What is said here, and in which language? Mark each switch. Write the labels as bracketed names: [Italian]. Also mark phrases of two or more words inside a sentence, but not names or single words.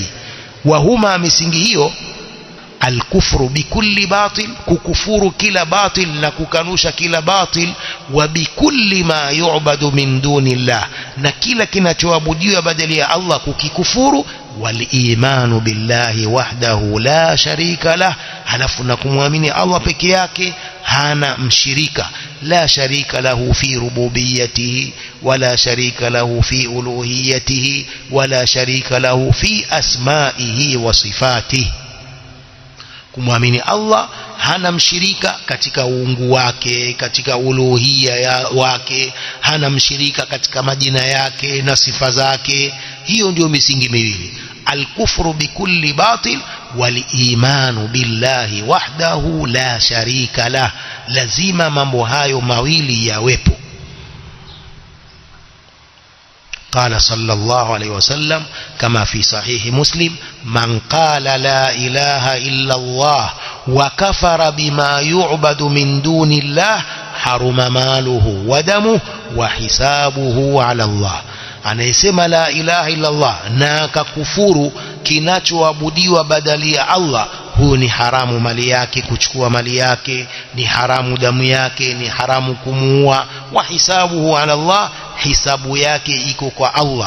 [Arabic] وهما, [Swahili] misingi hiyo, [Arabic] الكفر بكل باطل, [Swahili] kukufuru kila batil na kukanusha kila batil, [Arabic] وبكل ما يعبد من دون الله, [Swahili] na kila kinachoabudiwa badala ya Allah kukikufuru, [Arabic] والإيمان بالله وحده لا شريك له, [Swahili] halafu na kumwamini Allah peke yake, hana mshirika. [Arabic] لا شريك له في ربوبيته ولا شريك له في ألوهيته ولا شريك له في أسمائه وصفاته. [Swahili] Kumwamini Allah, hana mshirika katika uungu wake, katika uluhia wake, hana mshirika katika majina yake na sifa zake. Hiyo ndio misingi miwili, [Arabic] الكفر بكل باطل والإيمان بالله وحده لا شريك له. [Swahili] Lazima mambo hayo mawili yawepo. [Arabic] قال صلى الله عليه وسلم كما في صحيح مسلم من قال لا إله إلا الله وكفر بما يعبد من دون الله حرم ماله ودمه وحسابه على الله. [Swahili] Anayesema [Arabic] لا إله إلا الله [Swahili] na akakufuru kinachoabudiwa badali ya Allah, huyo ni haramu mali yake, kuchukua mali yake, ni haramu damu yake, ni haramu kumuua. [Arabic] وحسابه على الله, [Swahili] hisabu yake iko kwa Allah.